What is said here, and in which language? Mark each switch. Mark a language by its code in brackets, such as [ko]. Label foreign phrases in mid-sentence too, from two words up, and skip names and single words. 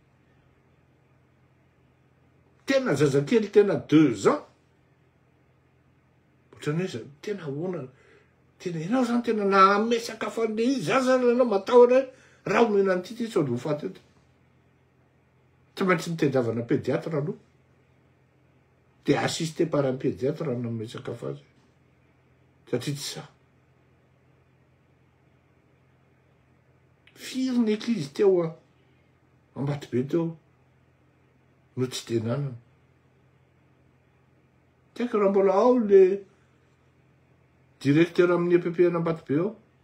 [mg] Tena zazakely tena 2 ans. Ohatrany hoe tena ahoana. Tena ianao zany tena namesaka fandeha izy. Zaza ianao matahotra hoe raha omena an'ity sao dia ho faty eto. Tsy maintsy mitadiavana pédiatre aloha. Dia [fr] assisté par un pédiatre [mg] no namesaka fazy. Satria tsy sa. Firy ny eglizy teo Ambatobe teo no tsy tenanana. Tiako raha mbola ao le directeur amin'ny EPP Ambatobe ao.